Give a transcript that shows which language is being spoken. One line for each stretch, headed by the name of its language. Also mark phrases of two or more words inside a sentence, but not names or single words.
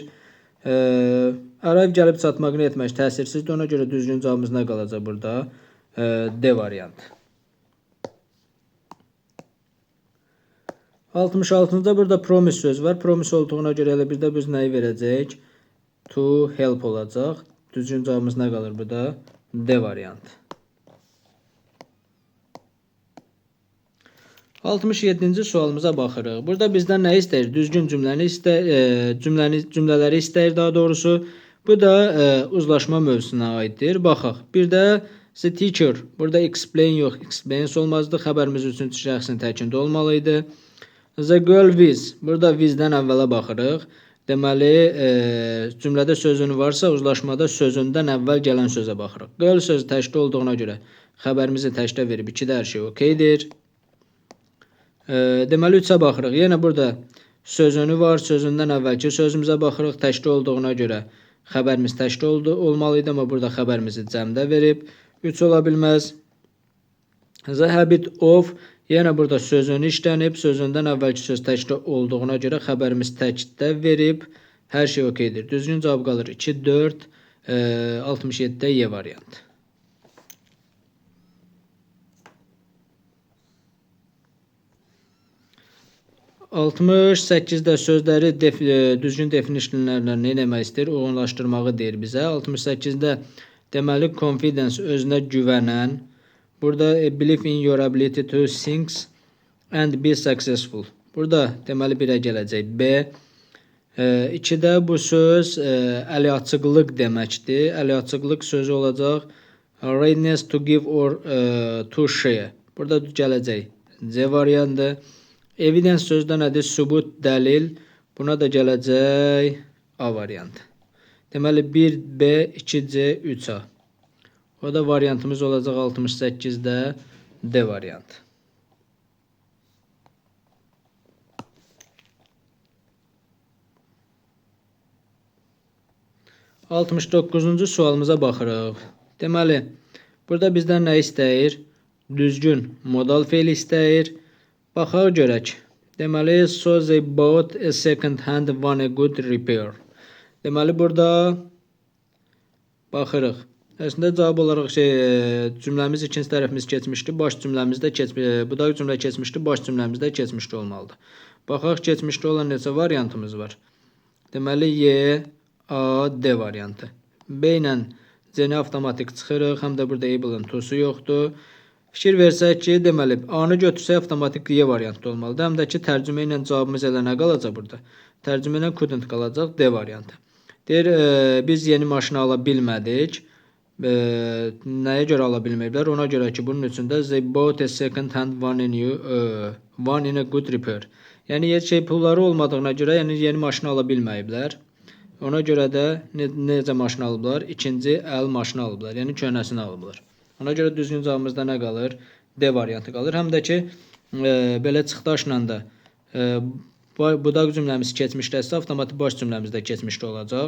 Azerbaijani: Arrive gəlib çatmaq, nə etmək? Təsirsizdir. Ona görə düzgün cavabımız nə qalacaq burada? D variantı. 66-cı burada promise söz var. Promise olduğuna görə elə bir də biz nəyi verəcək?
English: To help olacaq.
Azerbaijani: Düzgün cavabımız nə qalır burada? D variantı. 67-ci sualımıza baxırıq. Burada bizdən nə istəyir? Düzgün cümlələri istəyir daha doğrusu. Bu da uzlaşma mövzusuna aiddir. Baxaq. Bir də
English: the teacher.
Azerbaijani: Burada explain yox, explains olmazdı. Xəbərimiz üçüncü şəxsin təkində olmalıydı.
English: The girl with.
Azerbaijani: Burada with-dən əvvələ baxırıq. Deməli, cümlədə sözün varsa, uzlaşmada sözündən əvvəl gələn sözə baxırıq. Girl sözü təkdə olduğuna görə xəbərimizi təkdə verib. 2-də hər şey okeydir. Deməli, 3-ə baxırıq. Yenə burada sözünü var. Sözündən əvvəlki sözümüzə baxırıq. Təkdə olduğuna görə xəbərimiz təkdə olmalıydı, amma burada xəbərimizi cəmdə verib. 3 ola bilməz.
English: The habit of.
Azerbaijani: Yenə burada sözünü işlənib. Sözündən əvvəlki söz təkdə olduğuna görə xəbərimiz təkdə verib. Hər şey okeydir. Düzgün cavab qalır 2, 4, 67-də Y variantı. Altmış 8-də sözləri düzgün definitionlərlə nə demək istəyir? Uyğunlaşdırmağı deyir bizə. 68-də deməli confidence, özünə güvənən.
English: Burada believe in your ability to think and be successful.
Azerbaijani: Burada deməli 1-ə gələcək B. 2-də bu söz əliaçıqlıq deməkdir. Əliaçıqlıq sözü olacaq
English: readiness to give or to share.
Azerbaijani: Burada gələcək C variantı. Evidence sözdə nədir? Sübut, dəlil. Buna da gələcək A variantı. Deməli 1B, 2C, 3A. O da variantımız olacaq 68-də D variantı. 69-cu sualımıza baxırıq. Deməli, burada bizdən nə istəyir? Düzgün modal feil istəyir. Baxaq görək. Deməli,
English: so they bought a second hand one a good repair.
Azerbaijani: Deməli, burada baxırıq. Əslində cavab olaraq cümləmiz ikinci tərəfimiz keçmişdi. Baş cümləmizdə bu da cümlə keçmişdi. Baş cümləmizdə keçmişdi olmalıdır. Baxaq keçmişdə olan neçə variantımız var. Deməli Y, A, D variantı. B ilə C-ni avtomatik çıxırıq. Həm də burada able-ın to'su yoxdur. Fikir versək ki, deməli, A-nı götürsək avtomatik Y variantı olmalıdır. Həm də ki, tərcümə ilə cavabımız elə nə qalacaq burada? Tərcümə ilə couldn't qalacaq, D variantı. Deyir, biz yeni maşını ala bilmədik. Nəyə görə ala bilməyiblər? Ona görə ki, bunun üçün də
English: they bought a second hand one in a good repair.
Azerbaijani: Yəni, pulları olmadığına görə yeni maşını ala bilməyiblər. Ona görə də necə maşın alıblar? İkinci əl maşını alıblar. Yəni, köhnəsini alıblar. Ona görə düzgün cavabımızda nə qalır? D variantı qalır. Həm də ki, belə çıxdaşla da budaq cümləmiz keçmişdəsə, avtomatik baş cümləmiz də keçmişdə olacaq.